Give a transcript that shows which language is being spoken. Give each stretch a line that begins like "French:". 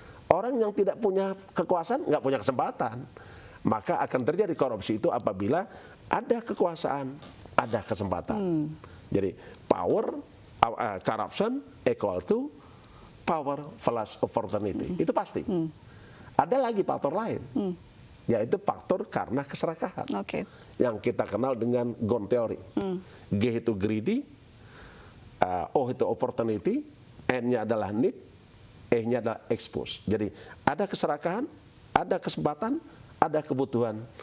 Indonesian: Orang yang tidak punya kekuasaan nggak punya kesempatan, maka akan terjadi korupsi itu apabila ada kekuasaan, ada kesempatan.
English: Jadi power, corruption equal to power plus opportunity.
Indonesian: Itu pasti. Ada lagi faktor lain, yaitu faktor karena keserakahan. Yang kita kenal dengan Ghosn Theory. G itu greedy, O itu opportunity, N-nya adalah need, E-nya adalah expose. Jadi ada keserakahan, ada kesempatan, ada kebutuhan.